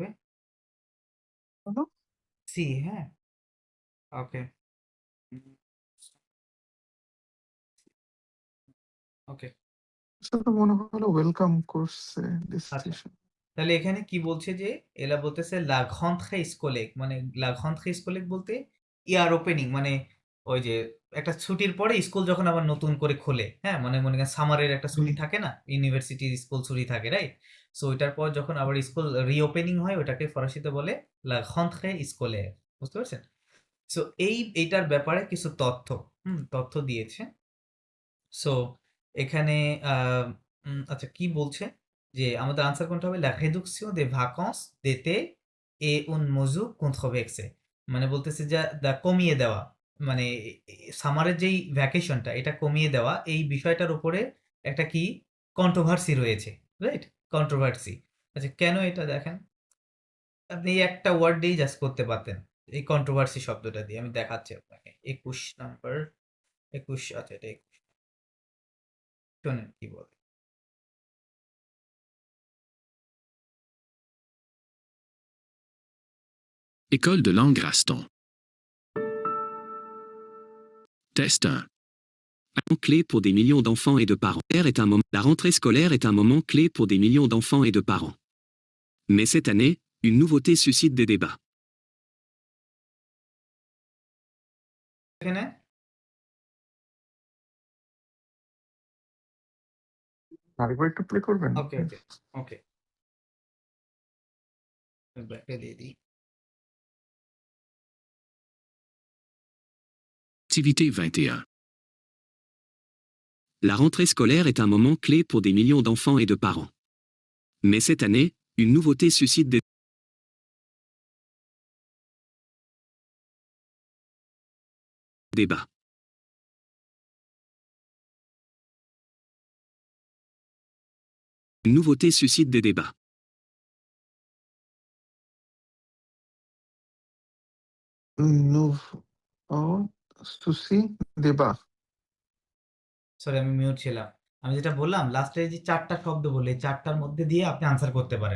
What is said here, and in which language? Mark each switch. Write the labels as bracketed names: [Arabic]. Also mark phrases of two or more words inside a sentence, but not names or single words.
[Bangla] বলো? সি, হ্যাঁ? ওকে। ওকে। সেটা মনে হলো ওয়েলকাম করছে আচ্ছা। ডিসিশন। তাহলে এখানে কি বলছে যে এরা বলতেছে [French] la rentrée scolaire, [Bangla] মানে [French] la rentrée scolaire [Bangla] বলতে ইয়ার ওপেনিং, মানে ওই যে একটা ছুটির পরে স্কুল যখন আবার নতুন করে খোলে, হ্যাঁ? মানে মনে করেন সামারের একটা ছুটি থাকে না? ইউনিভার্সিটির স্কুল ছুটি থাকে, রাইট? সো ওইটার পর যখন আবার স্কুল রিওপেনিং হয় ওটাকে ফরাসিতে বলে [French] la rentrée scolaire, [Bangla] বুঝতে পারছেন? সো এইটার ব্যাপারে কিছু তথ্য দিয়েছে। সো এখানে আচ্ছা কি বলছে? যে আমাদের আনসার কোনটা হবে? [French] la réduction des vacances d'été et une mesure controversée [Bangla] মানে বলতেছে যে কমিয়ে দেওয়া মানে সামারের যেই ভ্যাকেশনটা এটা কমিয়ে দেওয়া এই বিষয়টার উপরে একটা কি কন্ট্রোভার্সি রয়েছে, রাইট? কন্ট্রোভার্সি। আচ্ছা কেন এটা দেখেন, আপনি এই একটা ওয়ার্ড দিয়েই জাস্ট করতে পারতেন এই কন্ট্রোভার্সি শব্দটা দিয়ে। আমি দেখাচ্ছি আপনাকে 21 নাম্বার 21 আচ্ছা এটা 21 শোনেন কি বলে। [French] École de langue Raston. Test 1. Clé pour des millions d'enfants et de parents. La rentrée scolaire est un moment clé pour des millions d'enfants et de parents. Mais cette année, une nouveauté suscite des débats. [Bangla] এখানে আরেকবার একটু প্লে করবেন? ওকে ওকে ওকে ব্যাকটা দিয়ে দিই। [French] Activité 21. La rentrée scolaire est un moment clé pour des millions d'enfants et de parents. Mais cette année, une nouveauté suscite des débats. Une nouveauté suscite des débats. suscite débats. [Bangla] সরি আমি মিউট ছিলাম। আমি যেটা বললাম লাস্টে যে ৪ টা শব্দ বললে এই ৪ টার মধ্যে দিয়ে আপনি আনসার করতে পারেন।